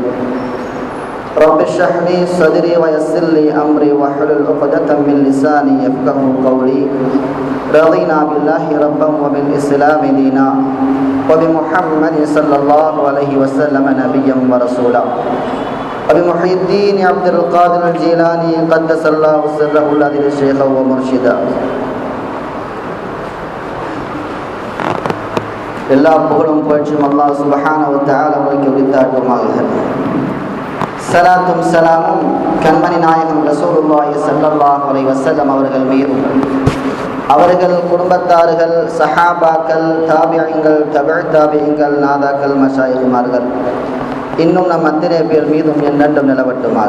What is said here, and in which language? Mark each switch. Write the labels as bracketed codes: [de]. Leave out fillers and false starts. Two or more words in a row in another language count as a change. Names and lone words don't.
[ar] رب اشرح لي صدري ويسر لي أمري واحلل عقدة من لساني يفقهوا قولي. رضينا بالله ربا وبالإسلام دينا وبمحمد صلى الله عليه وسلم نبيا ورسولا وبمحي الدين عبد القادر الجيلاني قدس الله سره الذي شيخا ومرشدا. [ta] எல்லா புகழும் புகழ்ச்சியும் [ar] الله سبحانه وتعالى [ta] அவருக்கு உரித்தாட்டுமாக. ஸலாத்தும் ஸலாமும் கண்மணி நாயகம் [ar] رسول الله صلى الله عليه وسلم [ta] அவர்கள் மீதும், அவர்கள் குடும்பத்தார்கள், சஹாபாக்கள், தாபிஈன்கள், தபஅ தாபிஈன்கள், நாதாக்கள், மஷாயிஹ்மார்கள், இன்னும் நம் அத்தனை பேர் மீதும் என்னென்றும் நிலவட்டுமாக.